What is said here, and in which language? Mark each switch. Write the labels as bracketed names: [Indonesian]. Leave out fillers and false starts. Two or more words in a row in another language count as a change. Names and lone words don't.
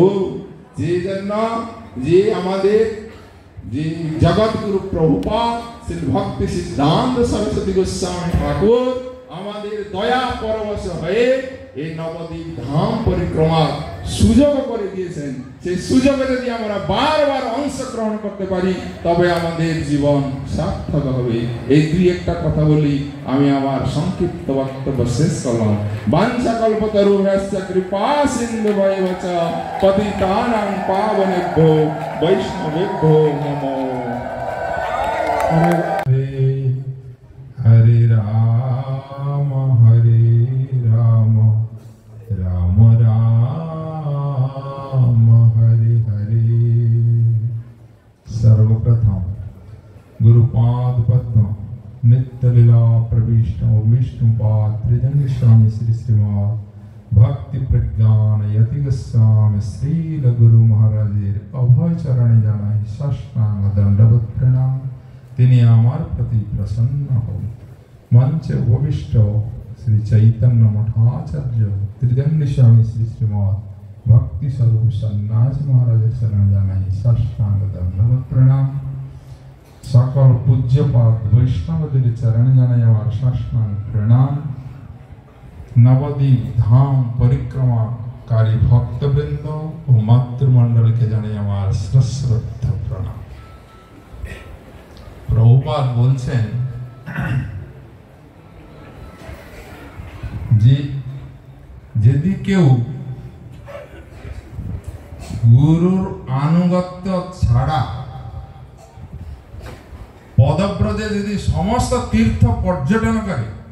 [Bangla] যে জন্য যে আমাদের যে জগৎগুরু প্রভুপাদ শ্রী ভক্তি সিদ্ধান্ত সরস্বতী গোস্বামী ঠাকুর আমাদের দয়া পরবশ হয়ে এই নবদ্বীপ ধাম পরিক্রমার সুযোগ করে দিয়েছেন। সেই সুযোগে যদি আমরা বারবার অংশগ্রহণ করতে পারি তবে আমাদের জীবন সার্থক হবে। এই দুই একটা কথা বলি আমি আমার সংক্ষিপ্ত বক্তব্য শেষ করলাম। [Sanskrit] বাঞ্ছা কল্পতরুভ্যশ্চ কৃপা সিন্ধুভ্যেব চ পতিতানাং পাবনেভ্যো বৈষ্ণবেভ্যো নমো। হরে রাম হরে রাম রাম রাম हरे हरे। [Bangla] সর্বপ্রথম গুরুপাদ পদ্ম নিত্য লীলা প্রবিষ্ট বিষ্ণুপাদ ত্রিজঙ্গ স্বামী শ্রী শ্রীমদ ভক্তি প্রজ্ঞান যতি গোস্বামী শ্রীল গুরু মহারাজের অভয় চরণে জানাই সাষ্টাঙ্গ দণ্ডবৎ প্রণাম। তিনি আমার প্রতি প্রসন্ন হন। মঞ্চে উপবিষ্ট শ্রী চৈতন্য মঠাচার্য ত্রিজঙ্গ স্বামী শ্রী শ্রীমদ ভক্তি স্বরূপ সন্ন্যাসী মহারাজ শরণ জানাই সাষ্টাঙ্গ দণ্ডবৎ প্রণাম। সকল পূজ্যপাদ বৈষ্ণবদের চরণ জানাই আমার সাষ্টাঙ্গ প্রণাম। নবদ্বীপ ধাম পরিক্রমাকারী ভক্তবৃন্দ ও মাতৃমণ্ডল কে জানাই আমার সশ্রদ্ধ প্রণাম। प्रभुपाद बोलছেন যে যদি কেউ গুরুর আনুগত্য ছাড়া পদব্রজে যদি সমস্ত তীর্থ পর্যটন করে,